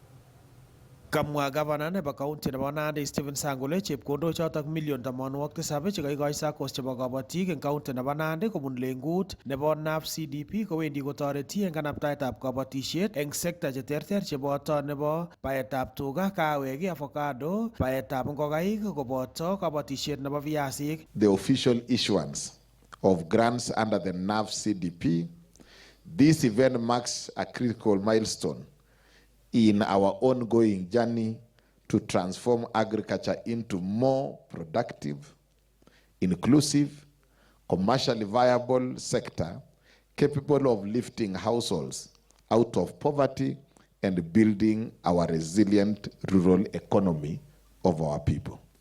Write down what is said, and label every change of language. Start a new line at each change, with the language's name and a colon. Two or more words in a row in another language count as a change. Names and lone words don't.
Kalenjin: Kamwa gavana nebo county nebo Nandi Stephen Sang kole chepkondok chotok million 87 chekaikoi SACCOs chebo kobotik eng county nebo Nandi kobun lengut nebo NAF CDP kowendi kotoreti eng kanaptaetab kobotishet eng sekta cheterter cheboto nebo baetab tuga, kawek, avocado, baetab ngokaik koboto kobotishet nebo viasik.
English: The official issuance of grants under the NAF CDP. This event marks a critical milestone in our ongoing journey to transform agriculture into more productive, inclusive, commercially viable sector capable of lifting households out of poverty and building our resilient rural economy of our people.